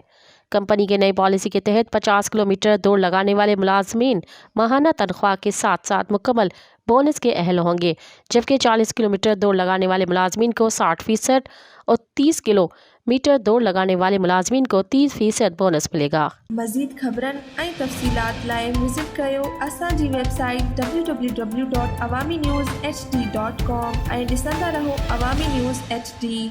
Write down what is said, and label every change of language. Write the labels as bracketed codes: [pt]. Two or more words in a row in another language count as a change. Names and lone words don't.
[ur] کمپنی کے نئی پالیسی کے تحت 50 کلومیٹر دوڑ لگانے والے ملازمین ماہانہ تنخواہ کے ساتھ ساتھ مکمل بونس کے اہل ہوں گے، جبکہ 40 کلومیٹر دوڑ لگانے والے ملازمین کو 60% اور 30 کلومیٹر دوڑ لگانے والے ملازمین کو 30% بونس ملے گا۔ [sd] مزید خبرن ऐं तफ़सीलात लाइ विज़िट कयो असांजी वेबसाइट www.awamiNewsHD.com ऐं ॾिसंदा रहो अवामी न्यूज़ HD।